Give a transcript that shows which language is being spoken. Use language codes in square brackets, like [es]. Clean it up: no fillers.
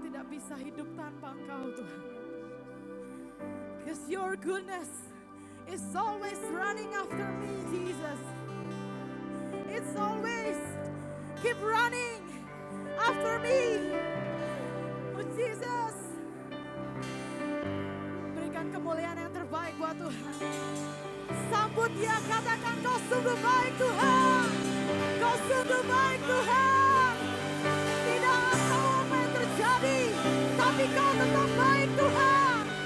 [id] bisa hidup tanpa Engkau Tuhan. [en] Because your goodness is always running after me, Jesus. It's always keep running after me. Oh Jesus. [id] Berikan kemuliaan yang terbaik buat Tuhan. Sambut dia, katakan kau sungguh baik Tuhan. Kau sungguh baik Tuhan. Tidak tahu apa yang terjadi, tapi kau tetap baik Tuhan.